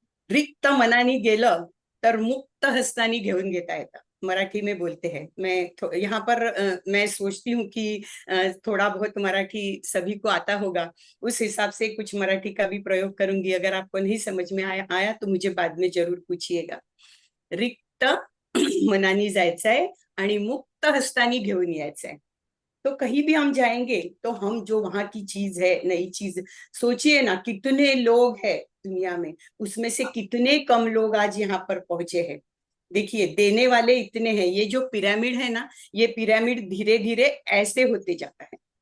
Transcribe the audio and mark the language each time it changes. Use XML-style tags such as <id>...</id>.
<mr>रिक्त मनाने गेलं तर मुक्त हस्तानी घेऊन घेता येतं,</mr> <hi>मराठी में बोलते हैं। मैं यहाँ पर मैं सोचती हूँ कि थोड़ा बहुत मराठी सभी को आता होगा, उस हिसाब से कुछ मराठी का भी प्रयोग करूंगी। अगर आपको नहीं समझ में आया तो मुझे बाद में जरूर पूछिएगा।</hi> <mr>रिक्त मनाने जायचंय आणि मुक्त हस्तानी घेऊन यायचंय।</mr> <hi>तो कहीं भी हम जाएंगे तो हम जो वहां की चीज है, नई चीज, सोचिए ना कितने लोग हैं दुनिया में, उसमें से कितने कम लोग आज यहाँ पर पहुंचे हैं। देखिए देने वाले इतने हैं, ये जो पिरामिड है ना, ये पिरामिड धीरे धीरे ऐसे होते जाता है।</hi>